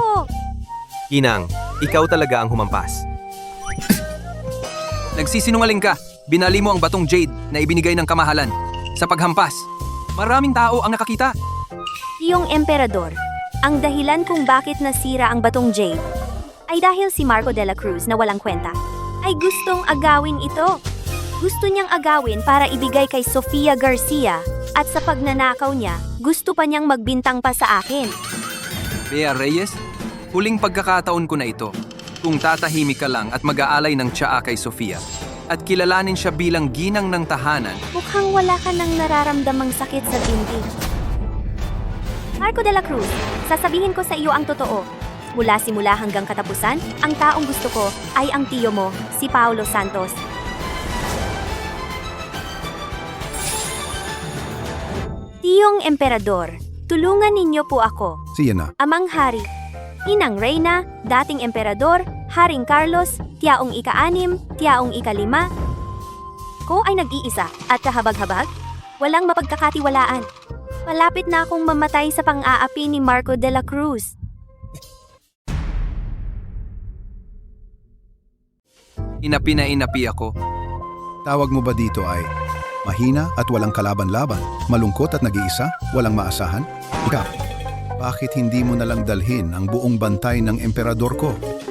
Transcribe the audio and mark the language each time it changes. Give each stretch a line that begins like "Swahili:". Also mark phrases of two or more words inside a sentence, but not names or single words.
Filipino: Ginang, ikaw talaga ang humampas. Nagsisinungaling ka. Binali mo ang batong jade na ibinigay ng kamahalan. Sa paghampas, maraming tao ang nakakita. Yung emperador, ang dahilan kung bakit nasira ang batong jade ay dahil si Marco de la Cruz na walang kwenta ay gustong agawin ito. Gusto niyang agawin para ibigay kay Sofia Garcia at sa pagnanakaw niya, gusto pa niyang magbintang pa sa akin. Bea Reyes, huling pagkakataon ko na ito. Kung tatahimik ka lang at mag-aalay ng tsaa kay Sofia at kilalanin siya bilang ginang ng tahanan, Mukhang wala ka nang nararamdamang sakit sa dibdib. Marco de la Cruz, sasabihin ko sa iyo ang totoo. Mula simula hanggang katapusan, ang taong gusto ko ay ang tiyo mo, si Paulo Santos. Tiyong Emperador, tulungan ninyo po ako. Siya na. Amang Hari, Inang Reyna, dating Emperador, Haring Carlos, Tiyaong ika-6, Tiyaong ika-5. Ko ay nag-iisa at kahabag-habag? Walang mapagkakatiwalaan. Malapit na akong mamatay sa pang-aapi ni Marco de la Cruz. inapi na inapi ako. Tawag mo ba dito ay mahina at walang kalaban-laban, malungkot at nag-iisa, walang maasahan? Ikaw, bakit hindi mo nalang dalhin ang buong bantay ng emperador ko?